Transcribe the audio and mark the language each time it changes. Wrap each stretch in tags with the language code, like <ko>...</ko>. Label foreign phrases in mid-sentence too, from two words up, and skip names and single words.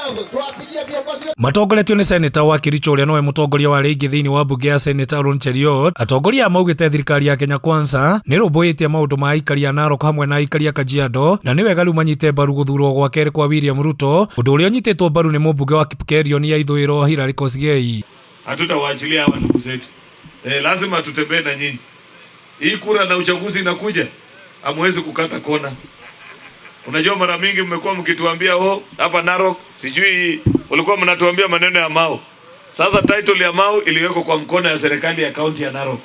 <ki>Matongoretio ni seneta wa Kericho uria nowe mutongoria wa rigi thiini wa bunge ya seneta Aaron Cheriot. Atongoria maugite thirikari ya Kenya Kwanza ni rumbuitie maundu ma aikari a Narok hamwe na aikari a Kajiado, na ni wega riu manyite mbaru guthurwo gwa keri kwa William Ruto, undu uria unyititwo mbaru ni mumbunge wa Kipkerion ya Ithũĩro Hilary Kosgei.</ki> <sw>Hatutawaachilia hawa ndugu zetu. Lazima tutembee na nyinyi. Hii kura na uchaguzi inakuja, hamwezi kukata kona. Unajua mara mingi mmekuwa mkituambia hapa Narok sijui ulikuwa mnatuambia maneno ya Mau. Sasa title ya Mau iliwekwa kwa mkono ya serikali ya kaunti ya Narok.</sw>